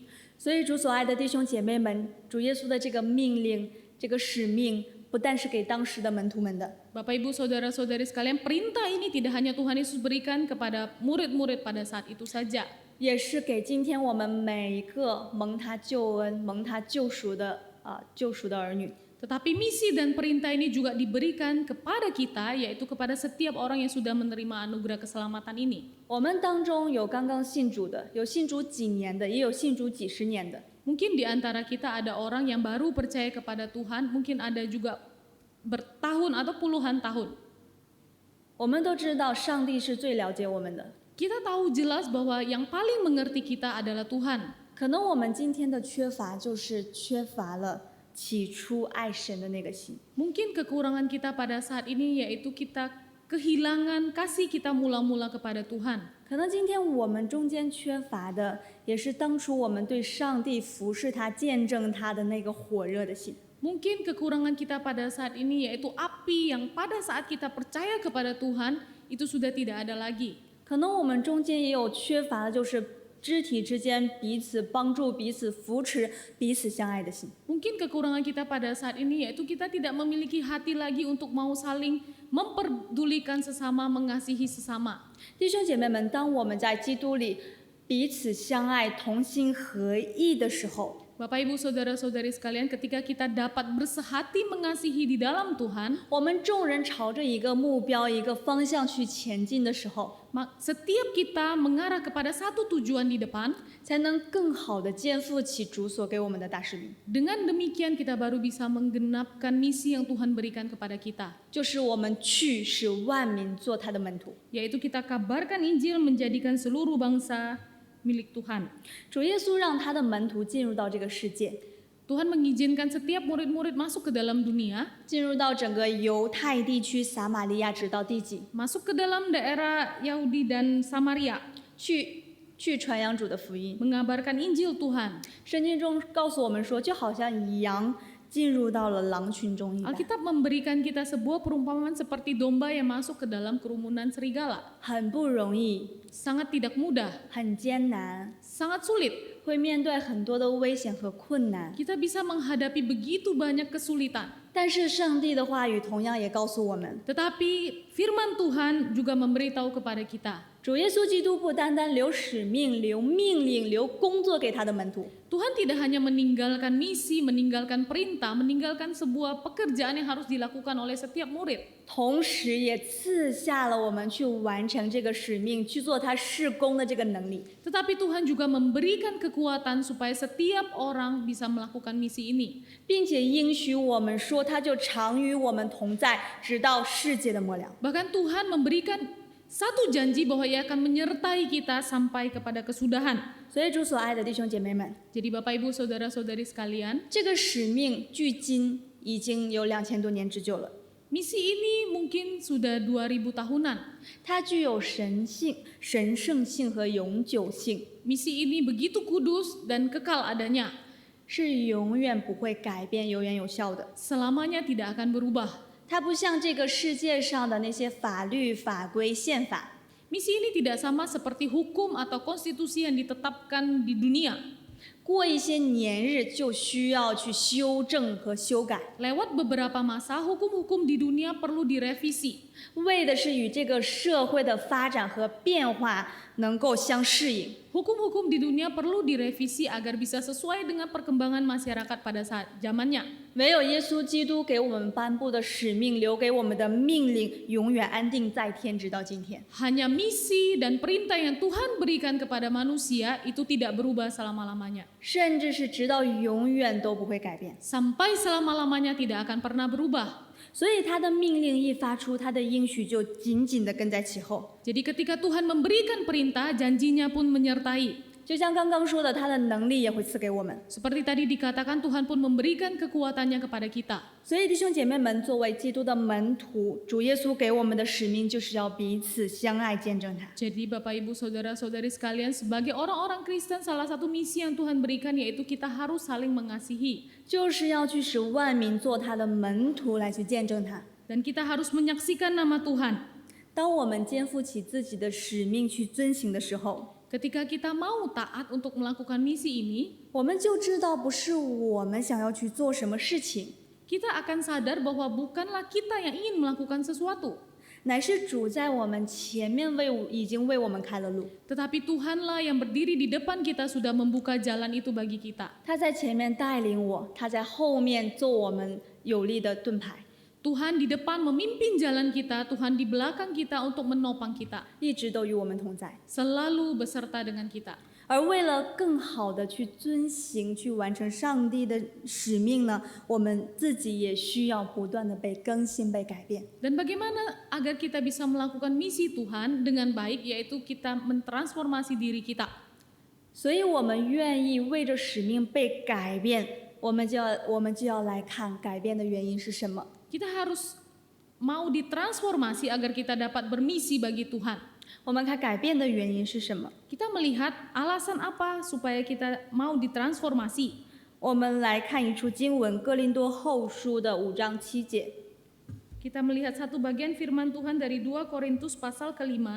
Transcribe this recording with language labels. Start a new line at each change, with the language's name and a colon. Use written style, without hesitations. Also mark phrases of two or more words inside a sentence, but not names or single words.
Chinese: 所以主所爱的弟兄姐妹们，主耶稣的这个命令、这个使命，不但是给当时的门徒们的，
Indonesian: Bapak Ibu Saudara-saudari sekalian, perintah ini tidak hanya Tuhan Yesus berikan kepada murid-murid pada saat itu saja,
Chinese: 也是给今天我们每一个蒙他救恩、蒙他救赎的儿女。
Indonesian: tetapi misi dan perintah ini juga diberikan kepada kita, yaitu kepada setiap orang yang sudah menerima anugerah keselamatan ini.
Chinese: 我们当中有刚刚信主的，有信主几年的，也有信主几十年的。
Indonesian: Mungkin di antara kita ada orang yang baru percaya kepada Tuhan, mungkin ada juga bertahun atau puluhan tahun.
Chinese: 我们都知道上帝是最了解我们的，
Indonesian: Kita tahu jelas bahwa yang paling mengerti kita adalah Tuhan.
Chinese: 可能我们今天的缺乏就是缺乏了起初爱神的那个心。
Indonesian: Mungkin kekurangan kita pada saat ini yaitu kita kehilangan kasih kita mula-mula kepada Tuhan.
Chinese: 可能今天我们中间缺乏的，也是当初我们对上帝服侍他、见证他的那个火热的心。
Indonesian: Mungkin kekurangan kita pada saat ini yaitu api yang pada saat kita percaya kepada Tuhan itu sudah tidak ada lagi.
Chinese: 可能我们中间也有缺乏的，就是肢体之间彼此帮助、彼此扶持、彼此相爱的心。
Indonesian: Mungkin kekurangan kita pada saat ini yaitu kita tidak memiliki hati lagi untuk mau saling memperdulikan sesama, mengasihi sesama.
Chinese: 弟兄姐妹们，当我们在基督里彼此相爱、同心合意的时候，
Indonesian: Bapak Ibu Saudara-saudari sekalian, ketika kita dapat bersehati mengasihi di dalam Tuhan,
Chinese: 我们众人朝着一个目标、一个方向去前进的时候，
Indonesian: setiap kita mengarah kepada satu tujuan di depan,
Chinese: 才能更好的肩负起主所给我们的大使命，
Indonesian: dengan demikian kita baru bisa menggenapkan misi yang Tuhan berikan kepada kita,
Chinese: 就是我们去使万民做他的门徒。
Indonesian: yaitu kita kabarkan Injil menjadikan seluruh bangsa milik Tuhan.
Chinese: 主耶稣让他的门徒进入到这个世界，
Indonesian: Tuhan mengizinkan setiap murid-murid masuk ke dalam dunia,
Chinese: 进入到整个犹太地区、撒玛利亚，直到地极，
Indonesian: masuk ke dalam daerah Yahudi dan Samaria,
Chinese: 去传扬主的福音。
Indonesian: mengabarkan Injil Tuhan.
Chinese: 圣经中告诉我们说，就好像羊进入到了狼群中一般，
Indonesian: Alkitab memberikan kita sebuah perumpamaan seperti domba yang masuk ke dalam kerumunan serigala.
Chinese: 很不容易，
Indonesian: Sangat tidak mudah,
Chinese: 很艰难，
Indonesian: sangat sulit.
Chinese: 会面对很多的危险和困难。
Indonesian: Kita bisa menghadapi begitu banyak kesulitan.
Chinese: 但是上帝的话语同样也告诉我们，
Indonesian: Tetapi firman Tuhan juga memberitahu kepada kita,
Chinese: 主耶稣基督不单单留使命、留命令、留工作给他的门徒，
Indonesian: Tuhan tidak hanya meninggalkan misi, meninggalkan perintah, meninggalkan sebuah pekerjaan yang harus dilakukan oleh setiap murid.
Chinese: 同时也赐下了我们去完成这个使命、去做他事工的这个能力。
Indonesian: Tetapi Tuhan juga memberikan kekuatan supaya setiap orang bisa melakukan misi ini.
Chinese: 并且应许我们说，他就常与我们同在，直到世界的末了。
Indonesian: Bahkan Tuhan memberikan satu janji bahwa Ia akan menyertai kita sampai kepada kesudahan.
Chinese: 所以主所爱的弟兄姐妹们，
Indonesian: Jadi Bapak Ibu Saudara-saudari sekalian,
Chinese: 这个使命距今已经有2000多年之久了，
Indonesian: misi ini mungkin sudah 2000 tahunan.
Chinese: 它具有神性、神圣性和永久性，
Indonesian: Misi ini begitu kudus dan kekal adanya.
Chinese: 是永远不会改变、永远有效的。
Indonesian: Selamanya tidak akan berubah.
Chinese: 它不像这个世界上的那些法律、法规、宪法。
Indonesian: Misi ini tidak sama seperti hukum atau konstitusi yang ditetapkan di dunia.
Chinese: 过一些年日就需要去修正和修改，
Indonesian: Lewat beberapa masa, hukum-hukum di dunia perlu direvisi.
Chinese: 为的是与这个社会的发展和变化能够相适应。
Indonesian: Hukum-hukum di dunia perlu direvisi agar bisa sesuai dengan perkembangan masyarakat pada saat zamannya.
Chinese: 唯有耶稣基督给我们颁布的使命，留给我们的命令，永远安定在天，直到今天。
Indonesian: Hanya misi dan perintah yang Tuhan berikan kepada manusia itu tidak berubah selama-lamanya.
Chinese: 甚至是直到永远都不会改变。
Indonesian: Sampai selama-lamanya tidak akan pernah berubah.
Chinese: 所以他的命令一发出，他的应许就紧紧地跟在其后。
Indonesian: Jadi ketika Tuhan memberikan perintah, janjinya pun menyertai.
Chinese: 就像刚刚说的，他的能力也会赐给我们。
Indonesian: Seperti tadi dikatakan, Tuhan pun memberikan kekuatannya kepada kita.
Chinese: 所以弟兄姐妹们，作为基督的门徒，主耶稣给我们的使命就是要彼此相爱，见证他。
Indonesian: Jadi Bapak Ibu Saudara-saudari sekalian, sebagai orang-orang Kristen, salah satu misi yang Tuhan berikan yaitu kita harus saling mengasihi.
Chinese: 就是要去使万民做他的门徒，来去见证他。
Indonesian: Dan kita harus menyaksikan nama Tuhan.
Chinese: 当我们肩负起自己的使命去遵行的时候，
Indonesian: Ketika kita mau taat untuk melakukan misi ini,
Chinese: 我们就知道不是我们想要去做什么事情，
Indonesian: kita akan sadar bahwa bukanlah kita yang ingin melakukan sesuatu,
Chinese: 乃是主在我们前面已经为我们开了路，
Indonesian: tetapi Tuhanlah yang berdiri di depan kita sudah membuka jalan itu bagi kita.
Chinese: 他在前面带领我，他在后面做我们有力的盾牌，
Indonesian: Tuhan di depan memimpin jalan kita, Tuhan di belakang kita untuk menopang kita,
Chinese: 一直都与我们同在。
Indonesian: selalu beserta dengan kita.
Chinese: 而为了更好的去遵行、去完成上帝的使命呢，我们自己也需要不断的被更新、被改变。
Indonesian: Dan bagaimana agar kita bisa melakukan misi Tuhan dengan baik, yaitu kita mentransformasi diri kita.
Chinese: 所以，我们愿意为着使命被改变，我们就要来看改变的原因是什么。
Indonesian: Kita harus mau ditransformasi agar kita dapat bermisi bagi Tuhan.
Chinese: 我们看改变的原因是什么？
Indonesian: Kita melihat alasan apa supaya kita mau ditransformasi.
Chinese: 我们来看一处经文，《哥林多后书》的5章7节。
Indonesian: Kita melihat satu bagian firman Tuhan dari 2 Korintus pasal ke-5.